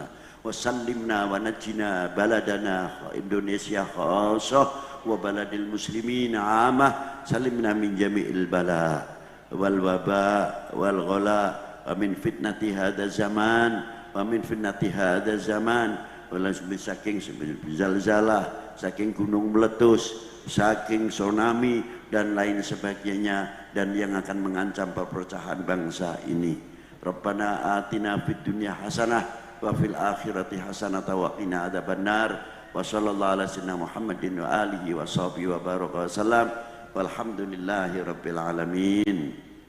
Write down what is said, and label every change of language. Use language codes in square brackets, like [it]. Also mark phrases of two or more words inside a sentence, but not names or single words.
[ar] وسلمنا ونجنا بلدنا إندونيسيا خاصة وبلاد المسلمين عامة. سلمنا من جميع البلاء والوباء والغلاء ومن فتنة هذا الزمان ومن فتنة هذا الزمان ولا [id] saking zalzalah, saking gunung meletus, saking tsunami dan lain sebagainya, dan yang akan mengancam perpecahan bangsa ini. [ar] ربنا آتنا في الدنيا حسنة وفي الآخرة حسنة وقنا عذاب النار. وصلى الله على سيدنا محمد وآله وصحبه وبارك وسلم. والحمد لله رب العالمين.